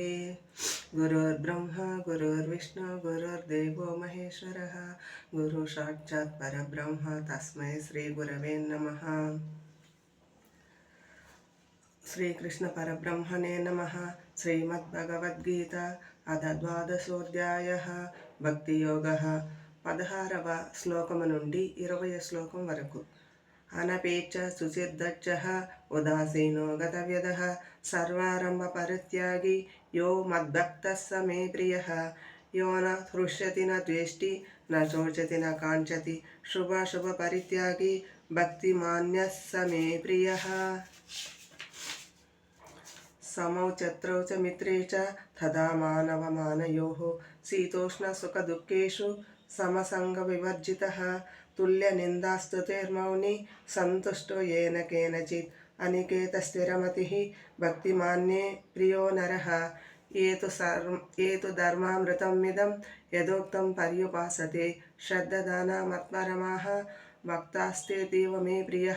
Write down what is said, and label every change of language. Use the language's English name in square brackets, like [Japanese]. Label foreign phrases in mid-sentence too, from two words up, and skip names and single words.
[Sanskrit] गुरुर्ब्रह्मा गुरुर्विष्णु गुरुर्देवो महेश्वरः गुरुसाक्षात् परब्रह्म तस्मै श्रीगुरवे नमः। श्रीकृष्ण परब्रह्मणे नमः। श्रीमद्भगवद्गीता अथ द्वादशोऽध्यायः भक्तियोगः [Telugu] 16వ శ్లోకము నుండి 20వ శ్లోకం వరకు. [Sanskrit] అనపేక్ష శుచిర్దక్షః ఉదాసీనో గతవ్యదః సర్వారంభ పరిత్యాగి యో మద్భక్తః స మే ప్రియః యో న హృష్యతి న ద్వేష్టి న శోచతి న కాంక్షతి శుభాశుభ పరిత్యాగి భక్తిమాన్యః స మే ప్రియః. समौ चत्रौ च मित्रे च तथा मानवमानयोः शीतोष्णसुखदुःखेषु समसङ्गविवर्जितः तुल्यनिन्दास्तुतिर्मौनी सन्तुष्टो येन केनचित् अनिकेतस्थिरमतिः भक्तिमान्ये प्रियो नरः ये तु धर्मामृतमिदं यदोक्तं पर्युपासते श्रद्धदानमत्परमाः भक्तास्तेतीव मे प्रियः.